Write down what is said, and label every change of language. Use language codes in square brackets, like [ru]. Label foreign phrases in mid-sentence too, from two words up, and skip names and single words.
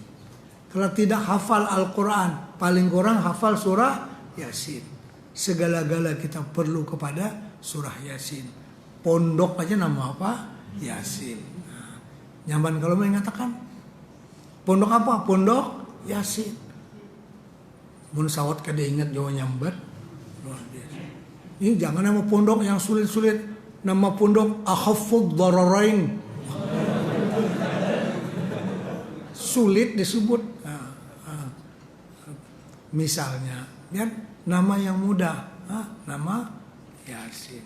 [id] Kalau tidak hafal Al-Quran, paling kurang hafal surah Yasin. Segala-gala kita perlu kepada surah Yasin. Pondok aja nama apa? Yasin. Nah, nyaman kalau mengatakan pondok apa? Pondok Yasin. [bjn] Mun sawat kada ingat Jawa nyambat. [id] Luar biasa. Ini jangan nama pondok yang sulit-sulit. Nama pondok Akhafud Dararain. Sulit disebut. Misalnya, ya, nama yang mudah, nama Yasin.